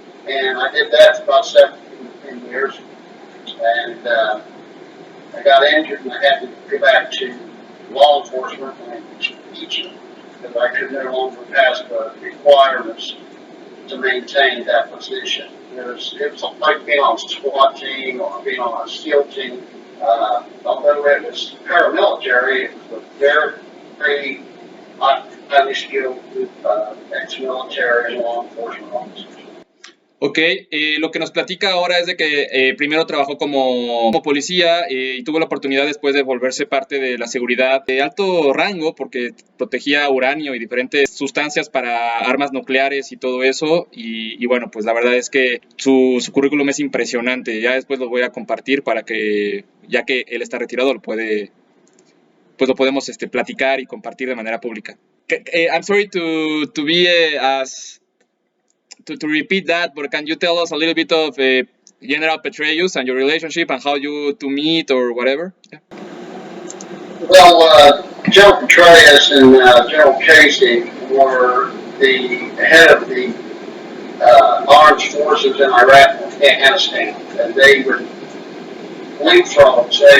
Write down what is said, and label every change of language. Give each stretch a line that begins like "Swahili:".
English: And I did that for about 17 years. And I got injured and I had to go back to law enforcement and teaching because I could no longer pass the requirements to maintain that position. It was like being on a SWAT team or being on a SEAL team. Although it was paramilitary, it was a very highly skilled group of ex-military and law enforcement officers.
Spanish: Ok, lo que nos platica ahora es de que primero trabajó como policía y tuvo la oportunidad después de volverse parte de la seguridad de alto rango porque protegía uranio y diferentes sustancias para armas nucleares y todo eso. Y bueno, pues la verdad es que su currículum es impresionante. Ya después lo voy a compartir para que, ya que él está retirado, lo podemos platicar y compartir de manera pública.
English: I'm sorry to be as... To repeat that, but can you tell us a little bit of General Petraeus and your relationship and how you to meet or whatever? Yeah. Well, General Petraeus and General Casey were the head of the armed forces in Iraq and Afghanistan, and they were leapfrogs.